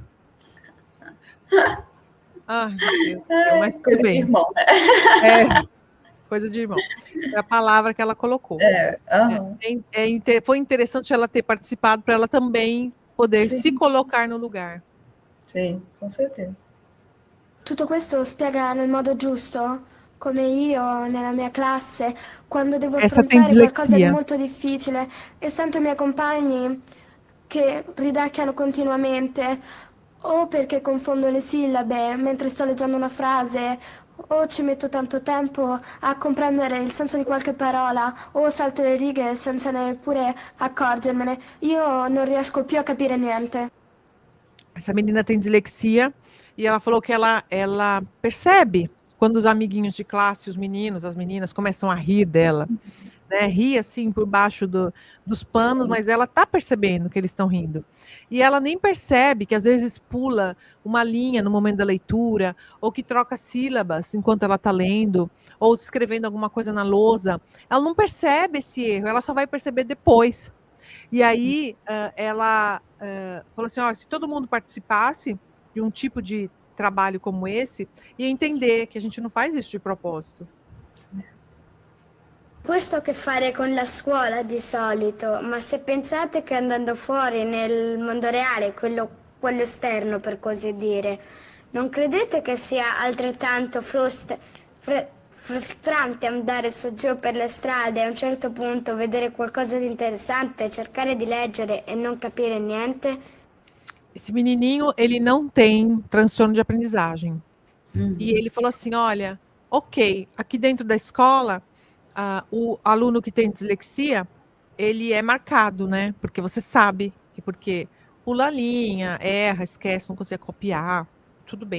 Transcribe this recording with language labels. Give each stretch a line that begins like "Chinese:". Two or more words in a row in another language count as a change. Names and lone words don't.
Portuguese: Ai, meu Deus, mas tudo Coisa de bem. irmão, né? Coisa de irmão. É a palavra que ela colocou. Foi interessante ela ter participado para ela também poder se colocar no lugar. Sim, com certeza.
Italian: Tutto questo spiega nel modo giusto come io nella mia classe, quando devo affrontare qualcosa di molto difficile e sento i miei compagni che ridacchiano continuamente, o perché confondo le sillabe mentre sto leggendo una frase, o ci metto tanto tempo a comprendere il senso di qualche parola, o salto le righe senza neppure accorgermene. Io non riesco più a capire niente.
Portuguese: Essa menina tem dislexia e ela falou que ela percebe quando os amiguinhos de classe, os meninos, as meninas começam a rir dela, né? Ri assim por baixo dos panos, mas ela tá percebendo que eles estão rindo. E ela nem percebe que às vezes pula uma linha no momento da leitura, ou que troca sílabas enquanto ela está lendo, ou escrevendo alguma coisa na lousa. Ela não percebe esse erro, ela só vai perceber depois. E aí ela falou assim, olha, se todo mundo participasse de um tipo de trabalho como esse, ia entender che a gente
Italian: non fa
Portuguese: isso de propósito.
Italian: Questo ha a che fare con la scuola di solito, ma se pensate che andando fuori nel mondo reale, quello esterno per così dire, non credete che sia altrettanto frustrante andare su e giù per le strade e a un certo punto vedere qualcosa di interessante, cercare di leggere e non capire niente?
Portuguese: Esse menininho, ele não tem transtorno de aprendizagem. E ele falou assim, olha, ok, aqui dentro da escola, o aluno que tem dislexia, ele é marcado, né? Porque você sabe que porque pula a linha, erra, esquece, não consegue copiar, tudo bem.